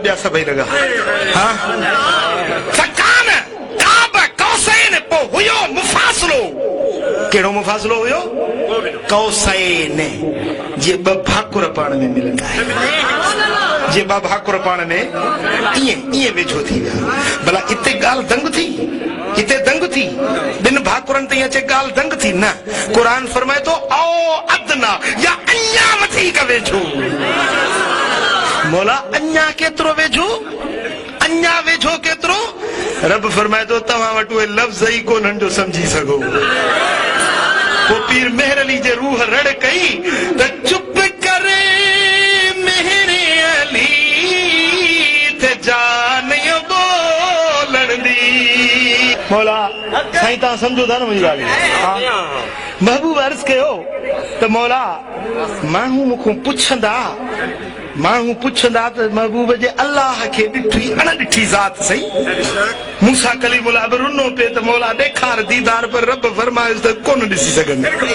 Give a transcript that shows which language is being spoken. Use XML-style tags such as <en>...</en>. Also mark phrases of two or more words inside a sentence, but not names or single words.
<sd>ॿिया सभई लगा हाँ</sd> <ar>फ़कान काब कौसैन</ar> <sd>पोइ हुयो मुफ़ासिलो कहिड़ो मुफ़ासिलो हुयो कौसैन जीअं ॿ भाकुर पाण में मिलंदा आहिनि जीअं ॿ भाकुर पाण में ईअं वेझो थी विया भला हिते ॻाल्हि दंग थी हिते दंग थी ॿिनि भाकुरनि ते अचे ॻाल्हि दंग थी न क़ुरान फरमाए थो</sd> <ar>औ अदना</ar> <sd>या अञा वधीक वेझो मौला अन्या केतिरो वेझो, अन्या वेझो केतिरो? रब फरमाए थो तव्हां वटि उहे लफ़्ज़ ई कोन्हनि जो समझी सघो। पोइ पीर मेहर अली जे रूह रड़ कई त चुप करे मेहर अली ते जान बोलण दी। मौला साईं तव्हां सम्झो था न मुंहिंजी ॻाल्हि? महबूब अर्ज़ कयो त मौला माण्हू मूंखां पुछंदा त महबूब जे अल्लाह खे ॾिठी अणॾिठी ज़ात सही। मूसा कलीमुल्लाह बि रुनो पिए त मौला ॾेखार दीदार, पर रब फरमायुसि त कोन ॾिसी सघंदा।</sd>